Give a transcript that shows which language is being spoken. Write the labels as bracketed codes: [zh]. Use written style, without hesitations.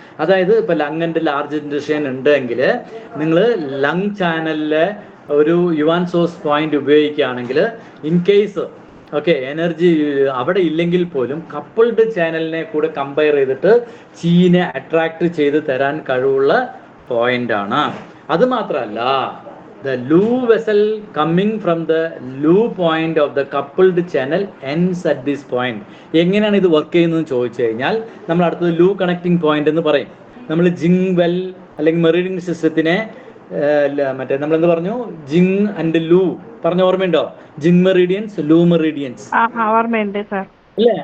[ml] അതായത് ഇപ്പോൾ ലങ്ങിൻ്റെ ലാർജ് ഇൻഡസ്ട്രിയൻ ഉണ്ടെങ്കിൽ നിങ്ങൾ ലങ് ചാനലിലെ ഒരു യുവാൻ സോഴ്സ് പോയിന്റ് ഉപയോഗിക്കുകയാണെങ്കിൽ ഇൻ കേസ് ഓക്കെ എനർജി അവിടെ ഇല്ലെങ്കിൽ പോലും കപ്പിൾഡ് ചാനലിനെ കൂടെ കമ്പയർ ചെയ്തിട്ട് ചീനെ അട്രാക്ട് ചെയ്ത് തരാൻ കഴിവുള്ള പോയിന്റാണ്. അതുമാത്രമല്ല [en] the loo vessel coming from the loo point of the coupled channel ends at this point. [ml] എങ്ങനെയാണ് ഇത് വർക്ക് ചെയ്യുന്നതെന്ന് ചോദിച്ചു കഴിഞ്ഞാൽ നമ്മൾ അടുത്തത് ലൂ കണക്റ്റിംഗ് പോയിന്റ് എന്ന് പറയും. നമ്മൾ ജിങ് വെൽ അല്ലെങ്കിൽ മെറിഡിയൻ സിസ്റ്റത്തിനെ മറ്റേ നമ്മൾ എന്ത് പറഞ്ഞു, ജിങ് ആൻഡ് ലൂ പറഞ്ഞ ഓർമ്മയുണ്ടോ? ജിങ് മെറിഡിയൻസ്, ലൂ മെറിഡിയൻസ് ഓർമ്മയുണ്ട് സാർ അല്ലേ?